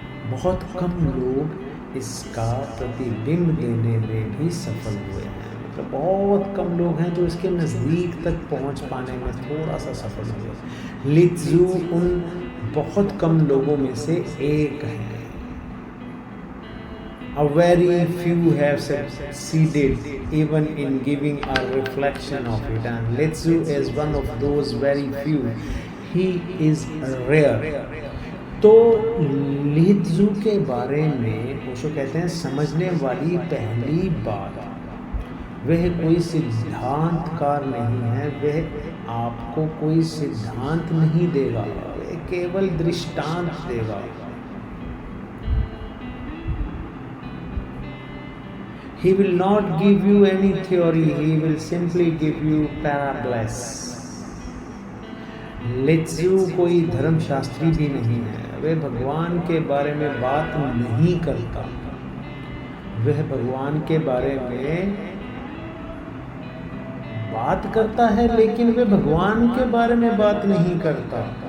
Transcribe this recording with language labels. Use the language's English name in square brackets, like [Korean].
[Hindi] बहुत कम लोग इसका प्रतिबिंब देने में भी सफल हुए हैं। मतलब बहुत कम लोग हैं जो इसके नज़दीक तक पहुंच पाने में थोड़ा सा सफल हुए। लित्जू उन बहुत कम लोगों में से एक है। [English] A very few have succeeded even in giving a reflection of it, and Letsu is one of those very few. He is rare. [Hindi] तो लित्जू के बारे में ओशो कहते हैं, समझने वाली पहली बात, वह कोई सिद्धांतकार नहीं है। वह आपको कोई सिद्धांत नहीं देगा, वह केवल दृष्टांत देगा। [English] He will not give you any theory, he will simply give you parables. [Hindi] लित्जू कोई धर्मशास्त्री भी नहीं है। वह भगवान के बारे में बात नहीं करता। वह भगवान के बारे में बात करता है, लेकिन वह भगवान के बारे में बात नहीं करता।